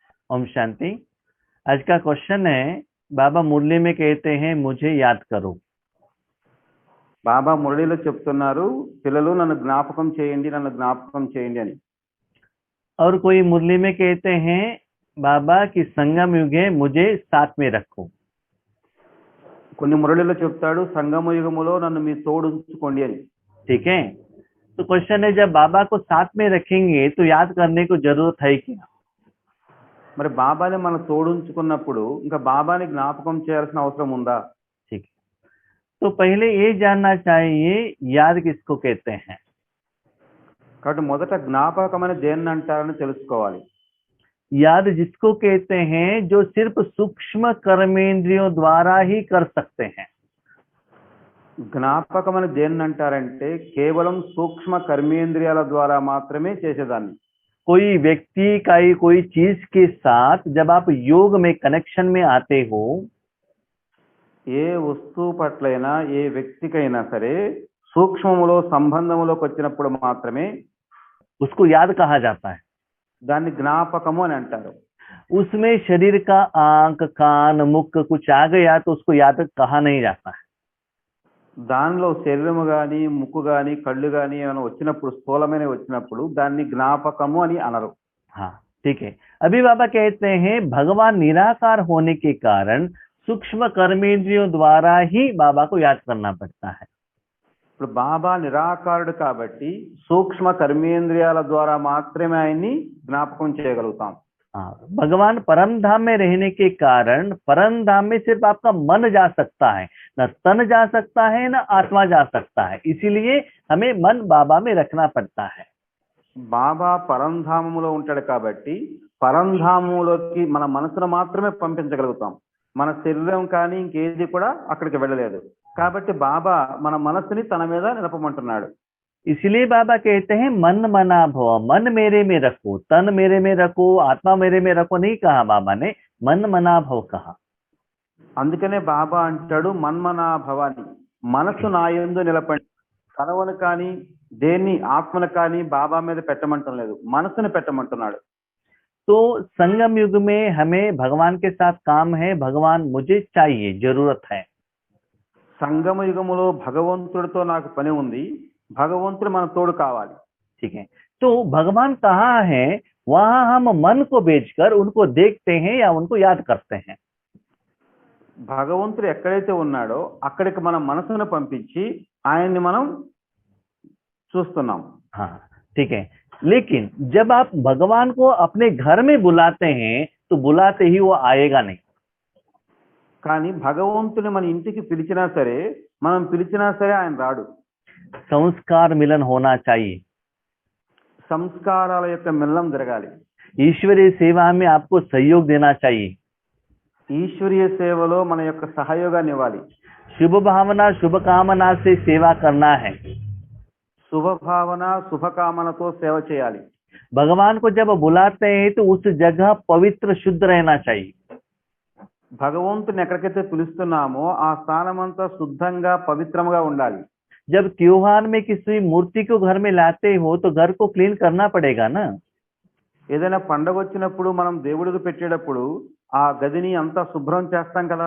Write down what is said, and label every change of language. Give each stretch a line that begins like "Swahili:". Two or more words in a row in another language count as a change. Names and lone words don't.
Hindi: ओम शांति। आज का क्वेश्चन है, बाबा मुरली में कहते हैं मुझे याद करो।
Telugu: బాబా మురళిలో చెప్తున్నారు, పిల్లలు నన్ను జ్ఞాపకం చేయండి, నన్ను జ్ఞాపకం చేయండి అని.
Hindi: और कोई मुरली में कहते हैं बाबा की संगम युग है, मुझे साथ में रखो।
Telugu: కొన్ని మురళిలో చెప్తాడు, సంగమ యుగములో నన్ను మీ తోడు ఉంచుకోండి అని.
Hindi: ठीक है, तो क्वेश्चन है, जब बाबा को साथ में रखेंगे तो याद करने को जरूरत है क्या?
Telugu: మరి బాబాని మన తోడు ఉంచుకున్నప్పుడు ఇంకా బాబాని జ్ఞాపకం చేయాల్సిన అవసరం ఉందా?
Hindi: ठीक है, तो पहले ये जानना चाहिए याद किसको कहते हैं।
Telugu: కాబట్టి మొదట జ్ఞాపకం అని దేన్ని అంటారని తెలుసుకోవాలి.
Hindi: याद जिसको कहते हैं जो सिर्फ सूक्ष्म कर्मेंद्रियों द्वारा ही कर सकते हैं।
Telugu: జ్ఞాపకం అని దేన్ని అంటారంటే కేవలం సూక్ష్మ కర్మేంద్రియాల ద్వారా మాత్రమే చేసేదాన్ని.
Hindi: कोई व्यक्ति का कोई चीज के साथ जब आप योग में कनेक्शन में आते हो,
Telugu: ఏ వస్తువు పట్లైనా ఏ వ్యక్తికైనా సరే సూక్ష్మములో సంబంధములోకి వచ్చినప్పుడు మాత్రమే
Hindi: उसको याद कहा जाता है।
Telugu: దాన్ని జ్ఞాపకము అని అంటారు.
Hindi: उसमें शरीर का आंख कान मुख कुछ आ गया तो उसको याद कहा नहीं जाता है।
Telugu: దానిలో శరీరము గాని ముక్కు గాని కళ్ళు గాని ఏమైనా వచ్చినప్పుడు స్థూలమైన వచ్చినప్పుడు దాన్ని జ్ఞాపకము అని అనరు.
Hindi: हाँ ठीक है, अभी बाबा कहते हैं भगवान निराकार होने के कारण सूक्ष्म कर्मेंद्रियों द्वारा ही बाबा को याद करना पड़ता है।
Telugu: ఇప్పుడు బాబా నిరాకారుడు కాబట్టి సూక్ష్మ కర్మేంద్రియాల ద్వారా మాత్రమే ఆయన్ని జ్ఞాపకం చేయగలుగుతాం.
Hindi: हाँ, भगवान परम धाम में रहने के कारण परम धाम में सिर्फ आपका मन जा सकता है, न तन जा सकता है, न आत्मा जा सकता है। इसीलिए हमें मन बाबा में रखना पड़ता है।
Telugu: బాబా పరంధామములో ఉంటాడు కాబట్టి పరంధామములోకి మన మనసును మాత్రమే పంపించగలుగుతాం. మన శరీరం కానీ ఇంకేది కూడా అక్కడికి వెళ్ళలేదు. కాబట్టి బాబా మన మనసుని తన మీద నిలపమంటున్నాడు.
Hindi: इसलिए बाबा कहते हैं मन मना भव, मन मेरे में रखो, तन मेरे में रखो, आत्मा मेरे में रखो नहीं कहा बाबा ने, मन मना भव कहा।
Telugu: అందుకనే బాబా అంటాడు మన్మనా భవాని, మనసు నా యందు నిలపండి. తనవును కానీ దేన్ని ఆత్మను కానీ బాబా మీద పెట్టమంటం లేదు, మనసుని పెట్టమంటున్నాడు.
Hindi: तो संगम युग में हमें भगवान के साथ काम है, भगवान मुझे चाहिए, जरूरत है।
Telugu: సంగమ యుగములో భగవంతుడితో నాకు పని ఉంది, భగవంతుడు మన తోడు కావాలి.
Hindi: ठीक है, तो भगवान कहाँ है, वहां हम मन को भेजकर उनको देखते हैं या उनको याद करते हैं।
Telugu: భగవంతుడు ఎక్కడైతే ఉన్నాడో అక్కడికి మన మనసును పంపించి ఆయన్ని మనం చూస్తున్నాం.
Hindi: हाँ ठीक है, लेकिन जब आप भगवान को अपने घर में बुलाते हैं तो बुलाते ही वो आएगा नहीं।
Telugu: కానీ భగవంతుని మన ఇంటికి పిలిచినా సరే మనం పిలిచినా సరే ఆయన రాడు.
Hindi: संस्कार मिलन होना चाहिए,
Telugu: సంస్కారాల యొక్క మిల్లం జరగాలి.
Hindi: ईश्वरीय सेवा में आपको सहयोग देना चाहिए,
Telugu: ఈశ్వరీయ సేవలో మన యొక్క సహయోగాన్ని ఇవ్వాలి.
Hindi: शुभ भावना शुभ कामना से सेवा करना है।
Telugu: శుభభావన శుభకామనతో సేవ చేయాలి.
Hindi: भगवान को जब बुलाते हैं तो उस जगह पवित्र शुद्ध रहना चाहिए।
Telugu: భగవంతుని ఎక్కడికైతే పిలుస్తున్నామో ఆ స్థానం అంతా శుద్ధంగా పవిత్రముగా ఉండాలి.
Hindi: जब त्योहार में किसी मूर्ति को घर में लाते हो तो घर को क्लीन करना पड़ेगा ना।
Telugu: ఏదైనా పండగ వచ్చినప్పుడు మనం దేవుడికి పెట్టేటప్పుడు ఆ గదిని అంతా శుభ్రం చేస్తాం కదా.